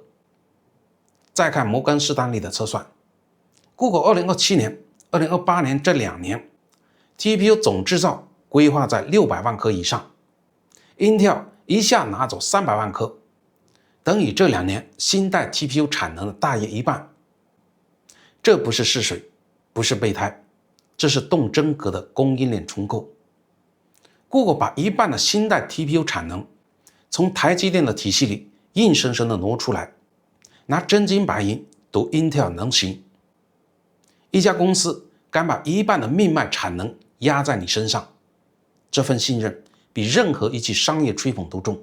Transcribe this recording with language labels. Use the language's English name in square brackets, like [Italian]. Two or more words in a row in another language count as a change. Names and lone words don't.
[Chinese] 再看摩根士丹利的測算， Google 2027年、2028年這2年 TPU 總製造規劃在600萬顆以上， Intel 一下拿走300萬顆，等於這2年新代 TPU 產能的大約一半。這不是試水，不是備胎，這是動真格的供應鏈重構。Google 把一半的新代 TPU 產能從台積電的體系裡硬生生的挪出來，拿真金白銀賭 Intel 能行。一家公司敢把一半的命脈產能壓在你身上，這份信任比任何一記商業吹捧都重。